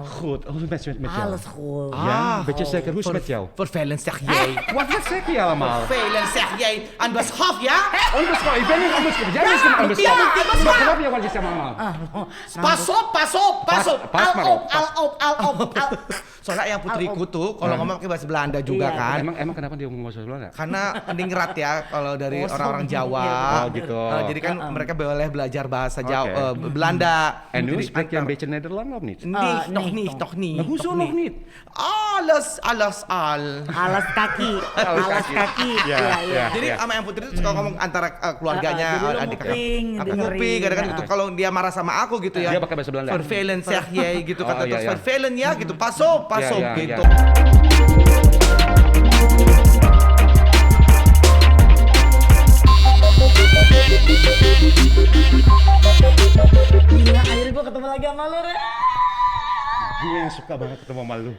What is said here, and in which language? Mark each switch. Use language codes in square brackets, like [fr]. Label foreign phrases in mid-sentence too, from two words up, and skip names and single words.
[nl] Goed, hoe is het met jou? Alles goed. Ja, een beetje zeker. Hoe is het met jou? Vervelend zeg jij. Wat zeg je allemaal? Vervelend zeg jij. Onbeschaf, ja? Onbeschouwd, ik ben niet onbeschouwd. Jij bent niet onbeschouwd. Maar wat je wat je zegt allemaal? Pas op, pas op, pas op. Pas maar op. Al op. [id] Soalnya yang putriku tuh kalau ngomong pakai bahasa Belanda juga Iya. kan. Emang kenapa dia ngomong bahasa Belanda? Karena peningrat ya kalau dari Oh, orang-orang so- Jawa. Oh, gitu. Jadi kan mereka boleh belajar bahasa Jawa, Oke. Belanda. [nl] En nu [id] Jadi [nl] spreek je een [id] antar- [nl] beetje Nederlands of niet? Nih, nog nee, niet, toch. nog niet. Maar hoezo nog niet? Alles al. [id] Alas kaki. Alas kaki. Ya, ya. Jadi sama yang putri itu suka ngomong antara keluarganya, jadi lo adik kakak. nguping, Aku dengerin. nguping, kadang-kadang gitu. Kalau dia marah sama aku gitu ya. Dia pakai bahasa Belanda. [nl] Vervelend zeg jij gitu [id] Oh, kata iya, terus iya. [nl] vervelend [id] ya gitu. [nl] Pas op [id] Iya, gitu. iya. Gila, akhirnya gue ketemu lagi sama lu, Re. Gue yang suka banget ketemu sama lu.